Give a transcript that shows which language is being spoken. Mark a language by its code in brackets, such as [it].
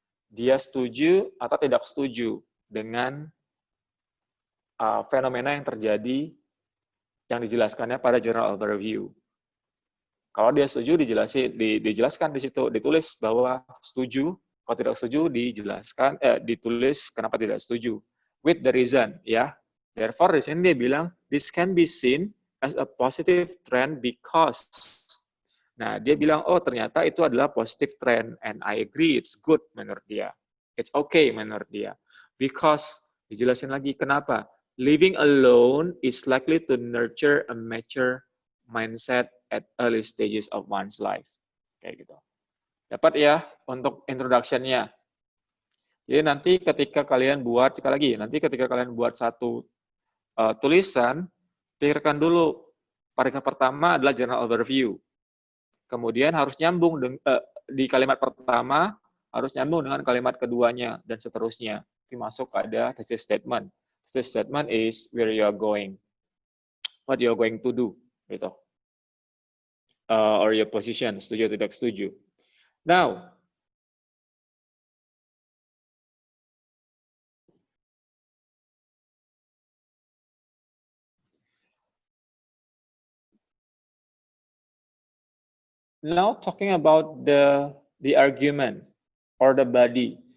[id] Dia setuju atau tidak setuju dengan fenomena yang terjadi yang dijelaskannya pada journal overview. Kalau dia setuju dijelaskan di situ, ditulis bahwa setuju, kalau tidak setuju dijelaskan, ditulis kenapa tidak setuju. [en] With the reason, ya. Therefore, [id] di sini dia bilang, [en] this can be seen as a positive trend because. [id] Nah, dia bilang, ternyata itu adalah positive trend, [en] and I agree, it's good [id] menurut dia. [en] It's okay [id] menurut dia. [en] Because, [id] dijelasin lagi, kenapa? [en] Living alone is likely to nurture a mature mindset at early stages of one's life. [id] Kayak gitu. Dapat ya untuk introduction-nya. Jadi nanti ketika kalian buat, sekali lagi, nanti ketika kalian buat satu tulisan, pikirkan dulu, paragraf pertama adalah general overview. Kemudian harus nyambung di kalimat pertama, harus nyambung dengan kalimat keduanya, dan seterusnya. Nanti masuk ada thesis statement. [en] Thesis statement is where you are going, what you are going to do, [id] gitu. [en] Or your position, [id] setuju atau tidak setuju. [en] Now, talking about the argument or the body.